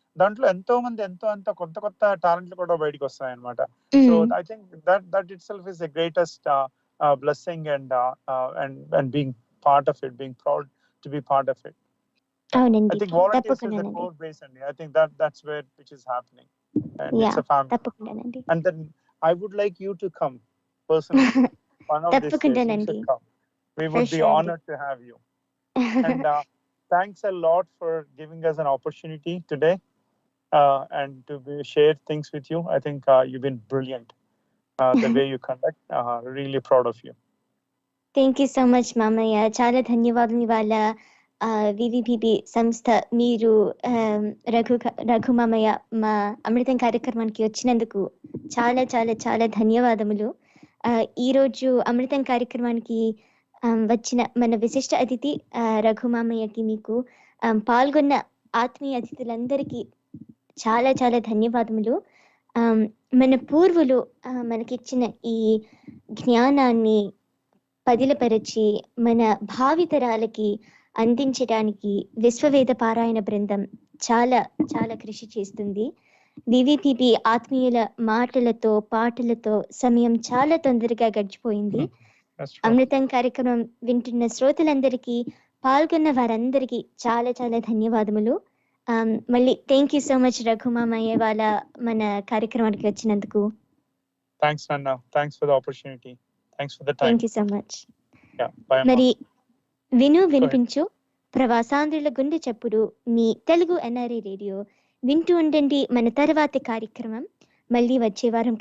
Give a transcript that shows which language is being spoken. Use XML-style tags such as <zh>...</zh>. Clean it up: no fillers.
<te>దాంట్లో ఎంతో కొత్త కొత్త టాలెంట్లు కూడా బయటకు వస్తాయి అన్నమాట.</te> <en>So I think that itself is the greatest blessing and being part of it, being proud to be part of it. I think volunteers is the core base, and I think that's where which is happening, and it's a family. And then I would like you to come personally. One of these days you should come. We would be honored to have you. And thanks a lot for giving us an opportunity today and to share things with you. I think you've been brilliant. The way you conduct, really proud of you. Thank you so much, Mamaya.</en> <te>Chala ధన్యవాదాలు. ఇవాళ వివిపిబి సంస్థ మీరు రఘు మామయ్య మా అమృతం కార్యక్రమానికి వచ్చినందుకు చాలా చాలా చాలా ధన్యవాదములు. ఈరోజు అమృతం కార్యక్రమానికి వచ్చిన మన విశిష్ట అతిథి రఘు మామయ్యకి, మీకు పాల్గొన్న ఆత్మీయ అతిథులందరికీ చాలా చాలా ధన్యవాదములు. మన పూర్వులు మనకిచ్చిన ఈ జ్ఞానాన్ని పదిలపరచి మన భావితరాలకి అందించడానికి విశ్వవేద పారాయణ బృందం చాలా చాలా కృషి చేస్తుంది. వివిపిబి ఆత్మీయుల మాటలతో పాటలతో సమయం చాలా తొందరగా గడిచిపోయింది. అమృతం కార్యక్రమం వింటున్న శ్రోతలందరికీ, పాల్గొన్న వారందరికీ చాలా చాలా ధన్యవాదములు. మళ్ళీ</te> <en>thank you so much</en> <te>Raghu మామయ్య వాళ్ళ మన కార్యక్రమానికి వచ్చినందుకు.</te> <en>Thanks Nanna, thanks for the opportunity, thanks for the time. Thank you so much. Yeah, bye.</en> <te>మరి విను వినిపించు ప్రవాసాంధ్రుల గుండె చప్పుడు మీ తెలుగు ఎన్ఆర్ఐ రేడియో. వింటూ ఉండండి మన తర్వాతి కార్యక్రమం. మళ్ళీ వచ్చే వారం</te>